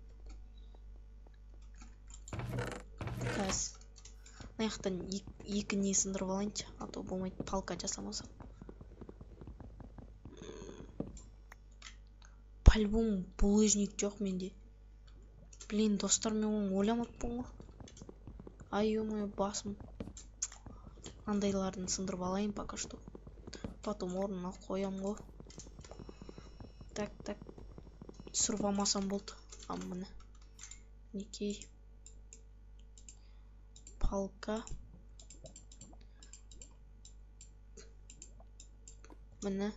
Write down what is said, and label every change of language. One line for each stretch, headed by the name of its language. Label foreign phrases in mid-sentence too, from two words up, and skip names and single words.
Kazakh: Қазір аяқтан екі не сындырып алайыншы,
Russian: а то
Kazakh: болмайды, палка жасамасам.
Russian: По-любому булыжник
Kazakh: жоқ менде. Блин, достар, мен оны ойламаппын ғой. Ай, ё-мое, басым. Андайларын сындырып алайын
Russian: пока что.
Kazakh: Потом орнына қоям ғой. Так. Түсіріп алмасам болды. Міне. Некей. Палка. Міне.